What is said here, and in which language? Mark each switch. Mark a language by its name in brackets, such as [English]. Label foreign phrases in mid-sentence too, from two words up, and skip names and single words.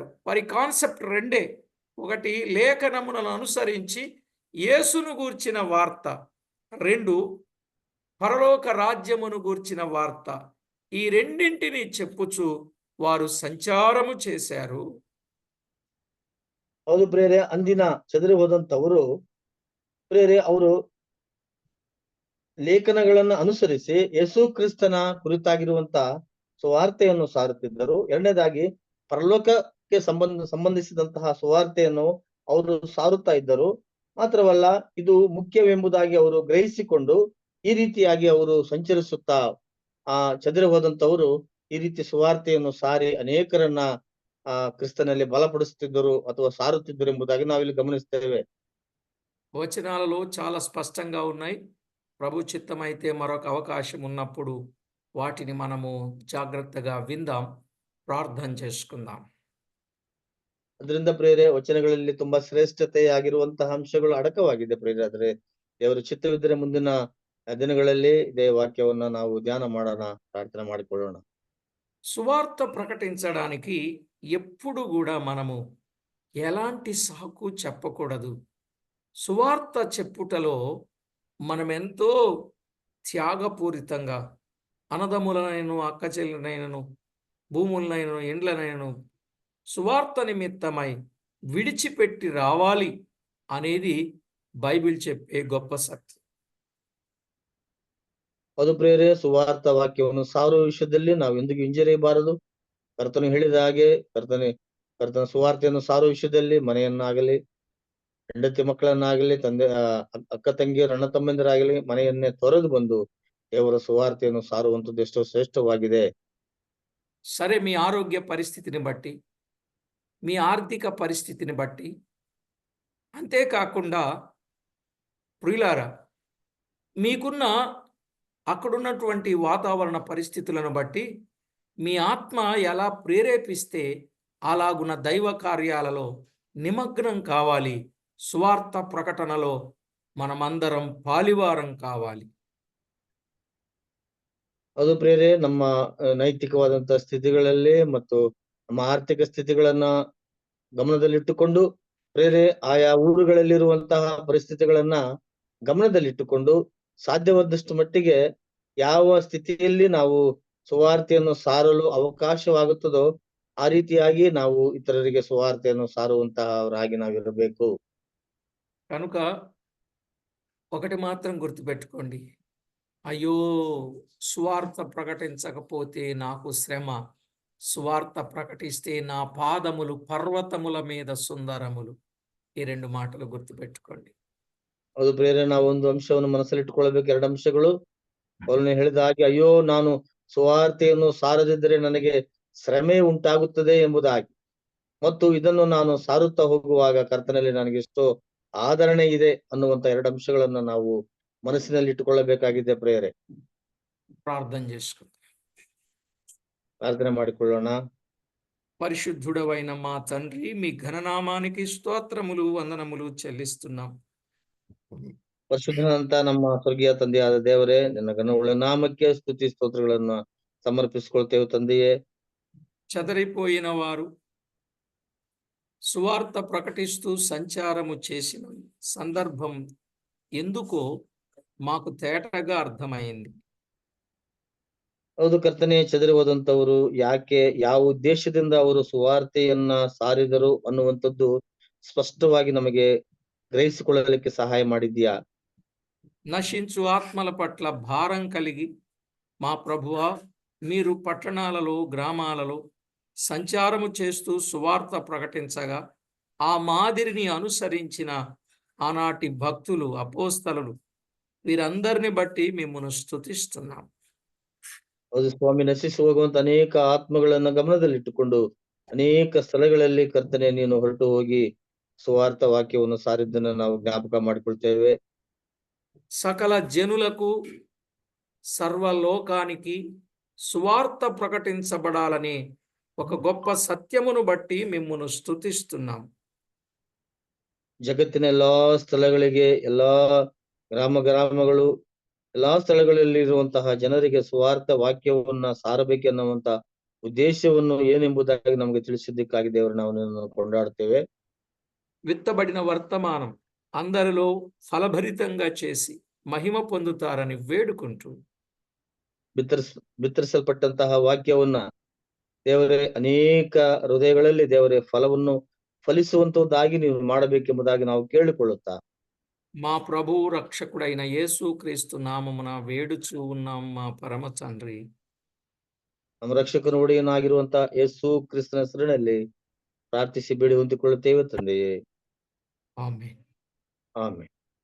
[Telugu] వారి కాన్సెప్ట్ రెండే. ఒకటి లేఖనములను అనుసరించి యేసును గూర్చిన వార్త, 2 పరలోక రాజ్యమును గూర్చిన వార్త. ఈ రెండింటిని చెప్పుచు వారు సంచారము చేశారు. [Kannada] ಹೌದು ಪ್ರಿಯರೇ, ಅಂದಿನ ಚದರಿ ಹೋದಂತವರು ಪ್ರಿಯರೇ, ಅವರು ಲೇಖನಗಳನ್ನು ಅನುಸರಿಸಿ ಯೇಸು ಕ್ರಿಸ್ತನ ಕುರಿತಾಗಿರುವಂತ ಸುವಾರ್ತೆಯನ್ನು ಸಾರುತ್ತಿದ್ದರು. ಎರಡನೇದಾಗಿ ಪರಲೋಕಕ್ಕೆ ಸಂಬಂಧಿಸಿದಂತಹ ಸುವಾರ್ತೆಯನ್ನು ಅವರು ಸಾರುತ್ತಾ ಇದ್ದರು. ಮಾತ್ರವಲ್ಲ, ಇದು ಮುಖ್ಯವೆಂಬುದಾಗಿ ಅವರು ಗ್ರಹಿಸಿಕೊಂಡು ಈ ರೀತಿಯಾಗಿ ಅವರು ಸಂಚರಿಸುತ್ತಾ ಚದರಿ ಹೋದಂತವರು ಈ ರೀತಿ ಸುವಾರ್ತೆಯನ್ನು ಸಾರಿ ಅನೇಕರನ್ನ ಕ್ರಿಸ್ತನಲ್ಲಿ ಬಲಪಡಿಸುತ್ತಿದ್ದರು ಅಥವಾ ಸಾರುತ್ತಿದ್ದರು ಎಂಬುದಾಗಿ ನಾವಿಲ್ಲಿ ಗಮನಿಸ್ತೇವೆ. [Telugu] వచనాలలో చాలా స్పష్టంగా ఉన్నాయి. ప్రభు చిత్తమైతే మరొక అవకాశం ఉన్నప్పుడు వాటిని మనము జాగ్రత్తగా విందాం, ప్రార్థన చేసుకుందాం. [Kannada] ಅದರಿಂದ ಪ್ರಿಯರೇ, ವಚನಗಳಲ್ಲಿ ತುಂಬಾ ಶ್ರೇಷ್ಠತೆಯಾಗಿರುವಂತಹ ಅಂಶಗಳು ಅಡಕವಾಗಿದೆ ಪ್ರಿಯರೇ. ಆದ್ರೆ ದೇವರ ಚಿತ್ತವಿದ್ದರೆ ಮುಂದಿನ ದಿನಗಳಲ್ಲಿ ಇದೇ ವಾಕ್ಯವನ್ನ ನಾವು ಧ್ಯಾನ ಮಾಡೋಣ, ಪ್ರಾರ್ಥನೆ ಮಾಡಿಕೊಳ್ಳೋಣ. [Telugu] సువార్త ప్రకటించడానికి ఎప్పుడు కూడా మనము ఎలాంటి సాకు చెప్పకూడదు. సువార్త చెప్పుటలో మనమెంతో త్యాగపూరితంగా అన్నదమ్ములనైనను అక్కచెల్లెలనైనను భూములనైనను ఇండ్లనైనను సువార్త నిమిత్తమై విడిచిపెట్టి రావాలి అనేది బైబిల్ చెప్పే గొప్ప సత్యం. [Kannada] ಅದು ಪ್ರಿಯರೇ, ಸುವಾರ್ಥ ವಾಕ್ಯವನ್ನು ಸಾರುವ ವಿಷಯದಲ್ಲಿ ನಾವು ಎಂದಿಗೂ ಹಿಂಜರಿಯಬಾರದು. ಕರ್ತನು ಹೇಳಿದ ಹಾಗೆ ಕರ್ತನ ಸುವಾರ್ತೆಯನ್ನು ಸಾರುವ ವಿಷಯದಲ್ಲಿ ಮನೆಯನ್ನಾಗಲಿ, ಹೆಂಡತಿ ಮಕ್ಕಳನ್ನಾಗಲಿ, ಅಕ್ಕ ತಂಗಿಯರು ಅಣ್ಣ ತಮ್ಮಂದಿರಾಗಲಿ ಮನೆಯನ್ನೇ ತೊರೆದು ಬಂದು ದೇವರ ಸುವಾರ್ತೆಯನ್ನು ಸಾರುವಂತದ್ದು ಎಷ್ಟೋ ಶ್ರೇಷ್ಠವಾಗಿದೆ. [Telugu] సరే, మీ ఆరోగ్య పరిస్థితిని బట్టి, మీ ఆర్థిక పరిస్థితిని బట్టి, అంతేకాకుండా ప్రియులారా, మీకున్న అక్కడున్నటువంటి వాతావరణ పరిస్థితులను బట్టి మీ ఆత్మ ఎలా ప్రేరేపిస్తే అలాగున్న దైవ కార్యాలలో నిమగ్నం కావాలి. సువార్త ప్రకటనలో మనమందరం పాలివారం కావాలి. [Kannada] ಅದು ಪ್ರಿಯರೇ, ನಮ್ಮ ನೈತಿಕವಾದಂತಹ ಸ್ಥಿತಿಗಳಲ್ಲಿ ಮತ್ತು ನಮ್ಮ ಆರ್ಥಿಕ ಸ್ಥಿತಿಗಳನ್ನ ಗಮನದಲ್ಲಿಟ್ಟುಕೊಂಡು ಪ್ರಿಯರೇ, ಆಯಾ ಊರುಗಳಲ್ಲಿರುವಂತಹ ಪರಿಸ್ಥಿತಿಗಳನ್ನ ಗಮನದಲ್ಲಿಟ್ಟುಕೊಂಡು ಸಾಧ್ಯವಾದಷ್ಟು ಮಟ್ಟಿಗೆ ಯಾವ ಸ್ಥಿತಿಯಲ್ಲಿ ನಾವು ಸುವಾರ್ತೆಯನ್ನು ಸಾರಲು ಅವಕಾಶವಾಗುತ್ತದೋ ಆ ರೀತಿಯಾಗಿ ನಾವು ಇತರರಿಗೆ ಸುವಾರ್ತೆಯನ್ನು ಸಾರುವಂತಹವರಾಗಿ ನಾವಿರಬೇಕು. [Telugu] కనుక ఒకటి మాత్రం గుర్తుపెట్టుకోండి. అయ్యో! సువార్త ప్రకటించకపోతే నాకు శ్రమ. సువార్త ప్రకటిస్తే నా పాదములు పర్వతముల మీద సుందరములు. ఈ 2 మాటలు గుర్తుపెట్టుకోండి. [Kannada] ಅದು ಪ್ರೇರೆ ನಾವು ಒಂದು ಅಂಶವನ್ನು ಮನಸ್ಸಲ್ಲಿಟ್ಟುಕೊಳ್ಳಬೇಕು. 2 ಅಂಶಗಳು ಅವರನ್ನು ಹೇಳಿದ ಹಾಗೆ, ಅಯ್ಯೋ ನಾನು ಸುವಾರ್ತೆಯನ್ನು ಸಾರದಿದ್ದರೆ ನನಗೆ ಶ್ರಮೆ ಉಂಟಾಗುತ್ತದೆ ಎಂಬುದಾಗಿ, ಮತ್ತು ಇದನ್ನು ನಾನು ಸಾರುತ್ತಾ ಹೋಗುವಾಗ ಕರ್ತನಲ್ಲಿ ನನಗೆ ಎಷ್ಟೋ ಆದರಣೆ ಇದೆ ಅನ್ನುವಂತ 2 ಅಂಶಗಳನ್ನ ನಾವು ಮನಸ್ಸಿನಲ್ಲಿ ಇಟ್ಟುಕೊಳ್ಳಬೇಕಾಗಿದೆ ಪ್ರೇರೆ. [Telugu] ప్రార్థన చేసుకుందాం. [Kannada] ಪ್ರಾರ್ಥನೆ ಮಾಡಿಕೊಳ್ಳೋಣ. [Telugu] పరిశుద్ధుడవైన మా తండ్రి, మీ ఘననామానికి స్తోత్రములు, వందనములు చెల్లిస్తున్నాం. [Kannada] ಪರಿಶುದ್ಧನಂತ ನಮ್ಮ ಸ್ವರ್ಗೀಯ ತಂದೆಯಾದ ದೇವರೇ, ನಿನ್ನ ಘನವುಳ್ಳ ನಾಮಕ್ಕೆ ಸ್ತುತಿ ಸ್ತೋತ್ರಗಳನ್ನ ಸಮರ್ಪಿಸಿಕೊಳ್ತೇವೆ ತಂದೆಯೇ. [Telugu] చెదరిపోయిన వారు సువార్త ప్రకటిస్తూ సంచారము చేసిన సందర్భం ఎందుకో మాకు తేటగా అర్థమైంది. [Kannada] ಹೌದು ಕರ್ತನೆ, ಚದರಿ ಹೋದಂತವರು ಯಾಕೆ, ಯಾವ ಉದ್ದೇಶದಿಂದ ಅವರು ಸುವಾರ್ತೆಯನ್ನ ಸಾರಿದರು ಅನ್ನುವಂಥದ್ದು ಸ್ಪಷ್ಟವಾಗಿ ನಮಗೆ ಗ್ರಹಿಸಿಕೊಳ್ಳಲಿಕ್ಕೆ ಸಹಾಯ ಮಾಡಿದ್ಯಾ. [Telugu] నశించు ఆత్మల పట్ల భారం కలిగి మా ప్రభువా, మీరు పట్టణాలలో గ్రామాలలో సంచారము చేస్తూ సువార్త ప్రకటించగా ఆ మాదిరిని అనుసరించిన ఆనాటి భక్తులు, అపోస్తలులు వీరందరిని బట్టి మిమ్మల్ని స్తుతిస్తున్నాం. [Kannada] ಹೌದು ಸ್ವಾಮಿ, ನಶಿಸಿ ಹೋಗುವಂತ ಅನೇಕ ಆತ್ಮಗಳನ್ನ ಗಮನದಲ್ಲಿಟ್ಟುಕೊಂಡು ಅನೇಕ ಸ್ಥಳಗಳಲ್ಲಿ ಕರ್ತನೆ ನೀನು ಹೊರಟು ಹೋಗಿ ಸುವಾರ್ಥ ವಾಕ್ಯವನ್ನು ಸಾರಿದ್ದನ್ನ ನಾವು ಜ್ಞಾಪಕ ಮಾಡಿಕೊಳ್ತೇವೆ. [Telugu] సకల జనులకు, సర్వలోకానికి సువార్త ప్రకటించబడాలని ఒక గొప్ప సత్యమును బట్టి మిమ్మును స్తుతిస్తున్నాం. [Kannada] ಜಗತ್ತಿನ ಎಲ್ಲಾ ಸ್ಥಳಗಳಿಗೆ, ಎಲ್ಲಾ ಗ್ರಾಮಗಳು, ಎಲ್ಲಾ ಸ್ಥಳಗಳಲ್ಲಿ ಇರುವಂತಹ ಜನರಿಗೆ ಸುವಾರ್ಥ ವಾಕ್ಯವನ್ನ ಸಾರಬೇಕೆನ್ನುವಂತ ಉದ್ದೇಶವನ್ನು ಏನೆಂಬುದಾಗಿ ನಮಗೆ ತಿಳಿಸಿದ್ದಕ್ಕಾಗಿ ದೇವರು ನಾವು ನಿನ್ನನ್ನು ಕೊಂಡಾಡ್ತೇವೆ. [Telugu] విత్తబడిన వర్తమానం అందరిలో ఫలభరితంగా చేసి మహిమ పొందుతారని వేడుకుంటూ [Kannada] ಬಿತ್ತರಿಸಲ್ಪಟ್ಟಂತಹ ವಾಕ್ಯವನ್ನ ದೇವರೇ ಅನೇಕ ಹೃದಯಗಳಲ್ಲಿ ದೇವರೇ ಫಲವನ್ನು ಫಲಿಸುವಂತದ್ದಾಗಿ ನೀವು ಮಾಡಬೇಕೆಂಬುದಾಗಿ ನಾವು ಕೇಳಿಕೊಳ್ಳುತ್ತಾ [Telugu] మా ప్రభువు రక్షకుడైన యేసుక్రీస్తు నామమున వేడుచూ ఉన్నాం మా పరమ తండ్రి. [Kannada] ನಮ್ಮ ರಕ್ಷಕನು ಒಡೆಯನಾಗಿರುವಂತ ಯೇಸು ಕ್ರಿಸ್ತನ ಹೆಸರಿನಲ್ಲಿ ಪ್ರಾರ್ಥಿಸಿ ಬೇಡಿ ಹೊಂದಿಕೊಳ್ಳುತ್ತೇವೆ ತಂದೆಯೇ. ಆಮೆನ್. ಆಮೆನ್.